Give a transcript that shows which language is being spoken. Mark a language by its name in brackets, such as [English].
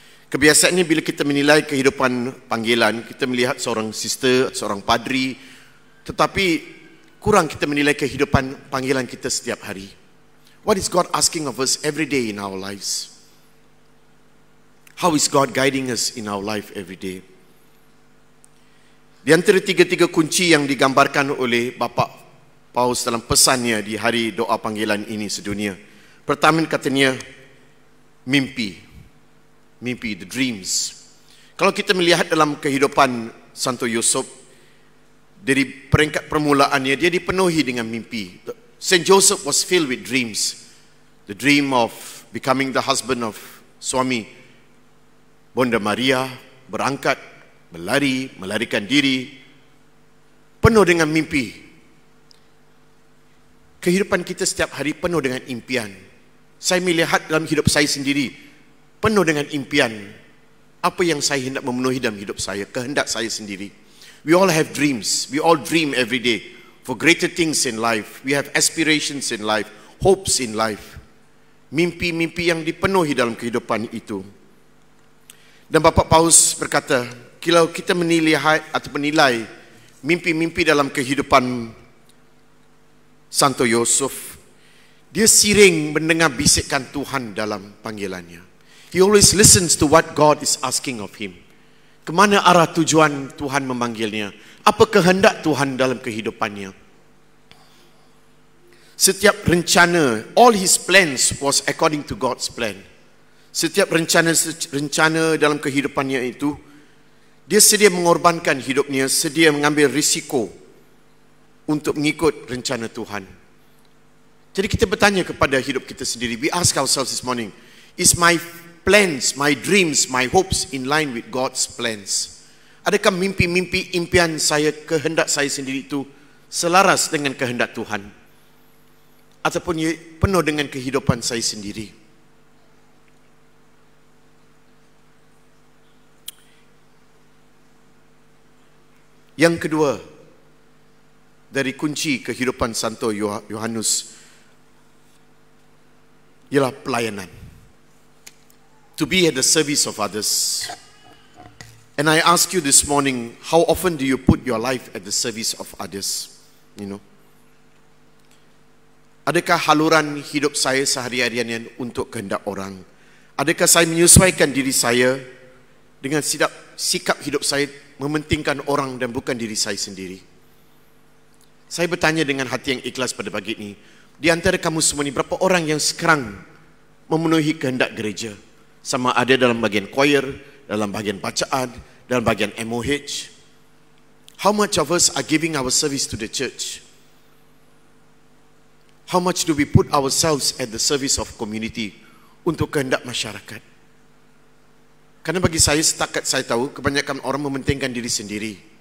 [Malay] Kebiasaannya bila kita menilai kehidupan panggilan, kita melihat seorang sister, seorang padri, tetapi kurang kita menilai kehidupan panggilan kita setiap hari. [English] What is God asking of us every day in our lives? How is God guiding us in our life every day? [Malay] Di antara 3 kunci yang digambarkan oleh Bapak Paulus dalam pesannya di hari doa panggilan ini sedunia. Pertama katanya mimpi, [English] the dreams. [Malay] Kalau kita melihat dalam kehidupan Santo Yusuf, dari peringkat permulaannya dia dipenuhi dengan mimpi. [English] Saint Joseph was filled with dreams. The dream of becoming the husband of [Malay] suami Bonda Maria, berangkat, melarikan diri, penuh dengan mimpi. Kehidupan kita setiap hari penuh dengan impian. Saya melihat dalam hidup saya sendiri, penuh dengan impian. Apa yang saya hendak memenuhi dalam hidup saya, kehendak saya sendiri. [English] We all have dreams. We all dream every day for greater things in life. We have aspirations in life, hopes in life. [Malay] Mimpi-mimpi yang dipenuhi dalam kehidupan itu. Dan Bapak Paulus berkata, kalau kita menilai mimpi-mimpi dalam kehidupan Santo Yusuf, dia sering mendengar bisikan Tuhan dalam panggilannya. [English] He always listens to what God is asking of him. [Malay] Kemana arah tujuan Tuhan memanggilnya? Apa kehendak Tuhan dalam kehidupannya? Setiap rencana, [English] all his plans was according to God's plan. [Malay] Setiap rencana dalam kehidupannya itu, dia sedia mengorbankan hidupnya, sedia mengambil risiko untuk mengikut rencana Tuhan. Jadi kita bertanya kepada hidup kita sendiri. [English] We ask ourselves this morning, is my plans, my dreams, my hopes in line with God's plans? [Malay] Adakah mimpi-mimpi, impian saya, kehendak saya sendiri itu selaras dengan kehendak Tuhan? Ataupun penuh dengan kehidupan saya sendiri? Yang kedua, dari kunci kehidupan Santo Yohanes ialah pelayanan. [English] To be at the service of others. And I ask you this morning, how often do you put your life at the service of others? You know? [Malay] Adakah haluran hidup saya sehari-harian untuk kehendak orang? Adakah saya menyesuaikan diri saya dengan sikap hidup saya mementingkan orang dan bukan diri saya sendiri? Saya bertanya dengan hati yang ikhlas pada pagi ini, di antara kamu semua ini, berapa orang yang sekarang memenuhi kehendak gereja? Sama ada dalam bagian choir, dalam bagian bacaan, dalam bagian MOH. [English] How much of us are giving our service to the church? How much do we put ourselves at the service of community [Malay] untuk kehendak masyarakat? Karena bagi saya, setakat saya tahu, kebanyakan orang mementingkan diri sendiri.